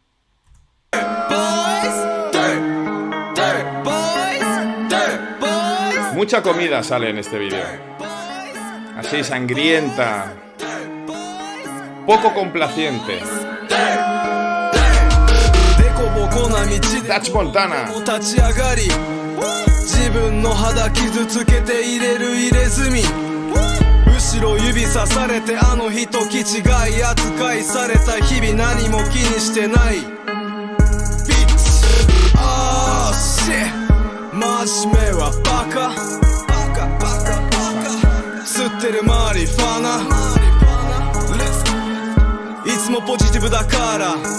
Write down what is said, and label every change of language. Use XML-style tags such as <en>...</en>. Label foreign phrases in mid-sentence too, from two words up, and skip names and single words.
<es>Mucha comida sale en este vídeo. Así sangrienta. Poco complaciente. Dutch Montana.</es> <ja>自分の肌傷つけて入れる入れ墨後ろ指さされてあの日と気違い扱いされた日々何も気にしてないビッチあーシェ真面目はバカ吸ってるマリファナいつもポジティブだから</ja>